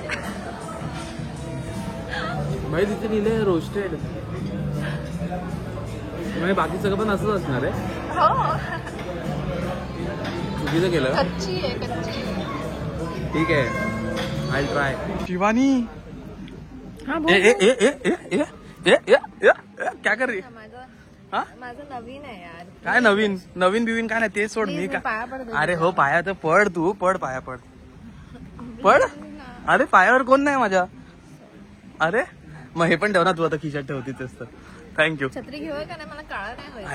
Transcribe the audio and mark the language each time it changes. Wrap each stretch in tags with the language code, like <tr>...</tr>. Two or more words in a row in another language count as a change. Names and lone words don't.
<mr>भाई तिथे लिहिलंय रोस्टेड. म्हणजे बाकी सगळं पण असंच असणार आहे. हो चुकीचं केलं. कच्ची आहे कच्ची. ठीक आहे,</mr> <en>I try.</en> <mr>शिवानी हा</mr> <hi>ए ए ए ए ए ए ए ए ए क्या कर रही?</hi> <mr>माझं नवीन आहे यार. काय नवीन बिवीन काय नाही, ते सोड. मी पाया काय पडतो. अरे हो पाया तर पड, तू पड पाया पड. अरे पायावर कोण नाही माझ्या. अरे मग हे पण ठेव ना तू, आता खिशात ठेवतीच तर. थँक्यू. छत्री घेऊया का नाही, मला काळा नाही होईल.</mr>